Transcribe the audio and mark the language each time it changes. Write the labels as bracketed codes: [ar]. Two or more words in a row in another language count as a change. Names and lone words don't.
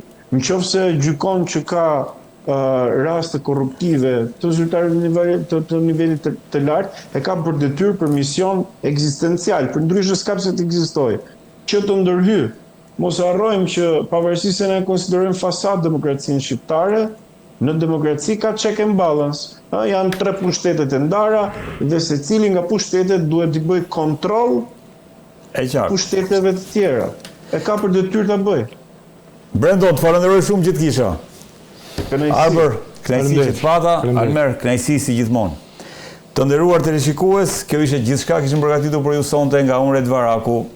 [sq] Nëse gjykon që ka raste korruptive të zyrtarëve të nivelit të lartë, e ka për detyrë, për mision ekzistencial, për ndryshe s'ka pse të ekzistojë, që të ndërhyjë. Mos harrojmë që pavarësisht se ne konsiderojmë fasad demokracinë shqiptare, Në demokraci ka [en] check and balance. [sq] Janë 3 pushtetet e ndara dhe secili nga pushtetet duhet të bëj kontroll E qartë. pushteteve të tjera. E ka për detyrë ta bëj. Brendo, të falenderoj shumë gjithë kisha. Kënaqësi. Arber, kënaqësi që të pata, Faleminderit. Almer, kënaqësi si gjithmonë. Të nderuar teleshikues, kjo ishte gjithçka kishim përgatitur për ju sonte nga unë Red Varaku.